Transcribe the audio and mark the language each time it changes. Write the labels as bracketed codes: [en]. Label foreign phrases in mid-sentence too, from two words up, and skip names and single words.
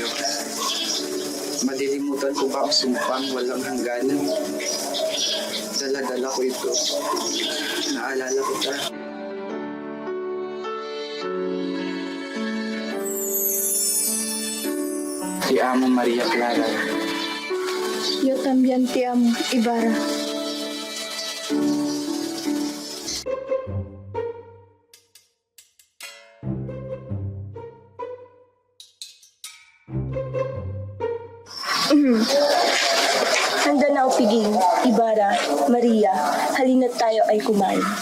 [tl] Madilimutan ko ba ang sumpang walang hangganan? Dala-dala ko ito. Naalala ko ta. [es] Ti amo Maria Clara. Yo también te amo, Ibarra. [tl] Handa na o piging, Ibarra, Maria, halina't tayo ay kumain.